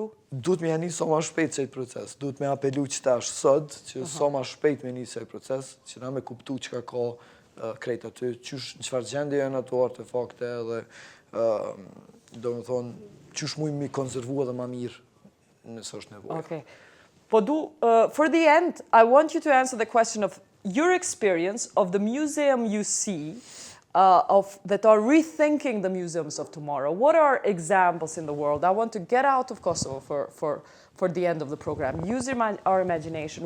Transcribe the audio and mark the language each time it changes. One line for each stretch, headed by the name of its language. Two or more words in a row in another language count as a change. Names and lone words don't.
Albanian: Duhet me janis sa ma shpejt qëjt proces. Duhet me apelu që ta është sot, që sa ma shpejt me janis qëjt proces, që na me kuptu që ka krejt aty, qysh në qëfar gjendje janë ato artefakte, edhe do me thonë, qysh muj mi konservu edhe ma mirë nësë është nevojë.
English: Okay. Po for the end, I want you to answer the question of your experience of the museum you see that are rethinking the museums of tomorrow. What are examples in the world? I want to get out of Kosovo for the end of the program. Use our imagination.